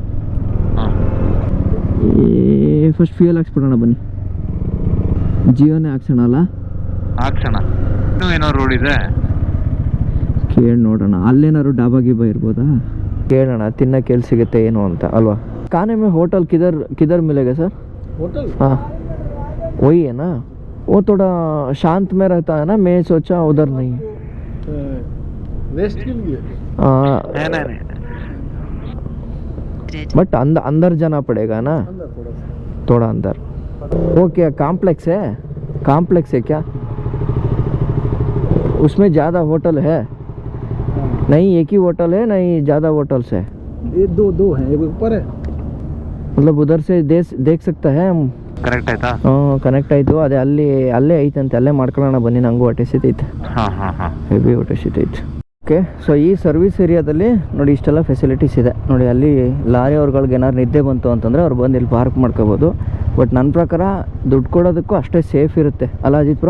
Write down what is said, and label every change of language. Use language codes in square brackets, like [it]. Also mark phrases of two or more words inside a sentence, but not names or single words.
[en] first fuel [kn] ಹಾಕ್ಸ್ಬಿಡೋಣ ಬನ್ನಿ. ಜಿಯೋನೇ ಹಾಕ್ಸೋಣ ಅಲ್ಲ. ಹಾಕ್ಸೋಣ. ಇನ್ನೂ ಏನೋ ರೋಡ್ ಇದೆ, ಕೇಳಿ ನೋಡೋಣ. ಅಲ್ಲೇನಾದ್ರು ಡಾಬಾ ಗೀಬಾ ಇರ್ಬೋದಾ ಕೇಳೋಣ. ತಿನ್ನಕ್ಕೆ ಎಲ್ಲಿ ಸಿಗುತ್ತೆ ಏನು ಅಂತ ಅಲ್ವಾ. [hi] खाने में होटल किधर मिलेगा सर? होटल? हाँ वही है ना, वो थोड़ा शांत में रहता है ना. मैं सोचा उधर नहीं है. रेस्ट के लिए? बट अंदर जाना पड़ेगा ना, थोड़ा अंदर. वो क्या कॉम्प्लेक्स है क्या? उसमें ज़्यादा होटल है? नहीं, एक ही होटल है, नहीं ज़्यादा होटल्स है? ये दो हैं, एक ऊपर है. मतलब उधर से देख सकता है हम. [kn] ಕರೆಕ್ಟ್ ಆಯ್ತಾ? ಕನೆಕ್ಟ್ ಆಯ್ತು. ಅದೇ ಅಲ್ಲೇ ಐತಂತೆ, ಅಲ್ಲೇ ಮಾಡ್ಕೊಳ್ಳೋಣ ಬನ್ನಿ. ನಂಗೂ ಹೊಟ್ಟೆ ಸಿತೈತೆ, ಹೆವಿ ಹೊಟ್ಟೆ ಸಿತೈತೆ. ಓಕೆ, ಸೊ ಈ ಸರ್ವಿಸ್ ಏರಿಯಾದಲ್ಲಿ ನೋಡಿ ಇಷ್ಟೆಲ್ಲ ಫೆಸಿಲಿಟೀಸ್ ಇದೆ ನೋಡಿ. ಅಲ್ಲಿ ಲಾರಿ ಅವ್ರಗಳಿಗೆ ಏನಾದ್ರು ನಿದ್ದೆ ಬಂತು ಅಂತಂದರೆ ಅವ್ರು ಬಂದು ಇಲ್ಲಿ ಪಾರ್ಕ್ ಮಾಡ್ಕೋಬೋದು. ಬಟ್ ನನ್ನ ಪ್ರಕಾರ ದುಡ್ಡು ಕೊಡೋದಕ್ಕೂ ಅಷ್ಟೇ ಸೇಫ್ ಇರುತ್ತೆ ಅಲ್ಲ ಅಜಿತ್ ಬ್ರೋ?